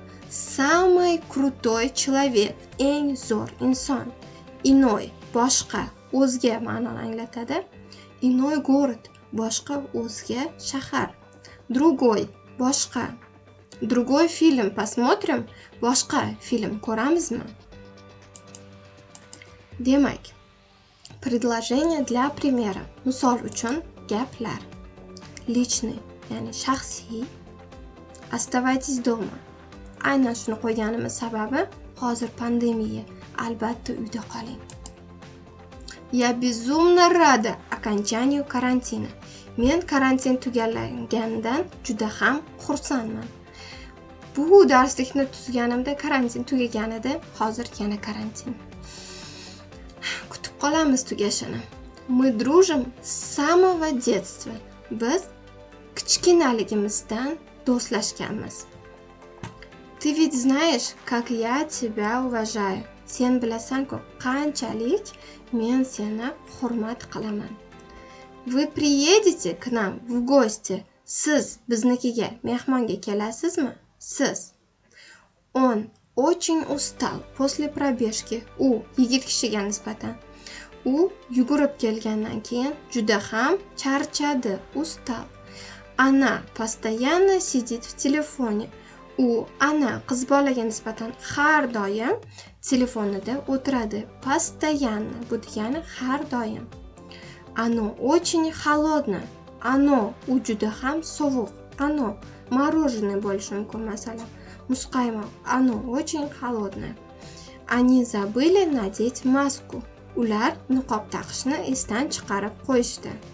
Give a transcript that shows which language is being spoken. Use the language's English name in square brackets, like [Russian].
[Russian] Самый крутой человек, [Uzbek] eng zo'r inson. Иной, boshqa, o'zga ma'noni anglatadi. [Russian] Иной город, [Uzbek] boshqa, o'zga shahar. Другой, boshqa. [Russian] Другой film посмотрим, [Uzbek] boshqa film ko'ramizmi? [Russian] Demak, предложение для примера. [Uzbek] Misol uchun gaplar. Личный, ya'ni shaxsiy. [Russian] Оставайтесь дома. [Uzbek] Aynan shuni qo'yganimiz sababi hozir pandemiya. Albatta uyda qoling. [Russian] Я безумно рада окончанию карантина. [Uzbek] Men karantin tugalanganidan juda ham xursandman. Bu darslikni tuzganimda karantin tugagan edi, hozir yana karantin. Kutib qolamiz tugashini. [Russian] Мы дружим с самого детства. [Uzbek] Biz kichkinaligimizdan do'stlashganmiz. [Russian] Ты ведь знаешь, как я тебя уважаю. [Uzbek] Sen bilasan-ku, qanchalik men seni hurmat qilaman. [Russian] Вы приедете к нам в гости. [Uzbek] Siz biznikiga mehmonga kelasizmi? Siz. [Russian] Он очень устал после пробежки. [Uzbek] U yigit kishiga nisbatan. U yugurib kelgandan keyin juda ham charchadi, ustал. [Russian] Она постоянно сидит в телефоне. [Uzbek] Ana qiz bolaga nisbatan har doim telefonida o'tiradi. Постоянно, bu degani har doim. [Russian] Оно очень холодно. [Uzbek] Оно u juda ham sovuq. [Russian] Оно мороженое [Uzbek] bo'lishi mumkin, masalan. Muzqaymoq. [Russian] Оно очень холодное. Они забыли надеть маску. [Uzbek] Ular niqob taqishni esdan chiqarib qo'yishdi.